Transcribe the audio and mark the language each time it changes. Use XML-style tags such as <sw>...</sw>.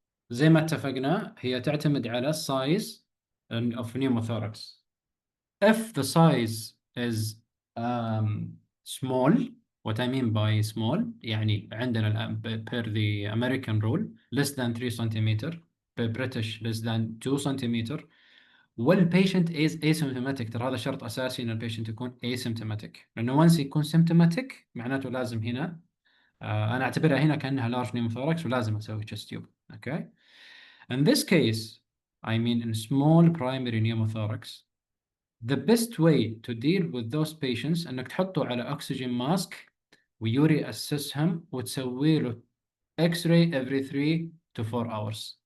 <ar>زي ما اتفقنا هي تعتمد على</ar> <en>size of pneumothorax. If the size is small, What I mean by small</en> <ar>يعني عندنا</ar> <en>per the American rule less than 3 centimeter, per British less than 2 centimeter. والبيشنت is asymptomatic.</en> <ar>ترى هذا شرط أساسي إن البيشنت يكون asymptomatic، لأنه once يكون symptomatic معناته لازم هنا أنا أعتبرها هنا كأنها large pneumothorax ولازم أسوي chest tube.</ar> <en>Okay. In this case, I mean in small primary pneumothorax, the best way to deal with those patients</en> <ar>انك تحطه على</ar> <en>oxygen mask</en> <ar>ويوري اسسهم وتسوي له</ar> <en>X-ray every 3 to 4 hours.</en>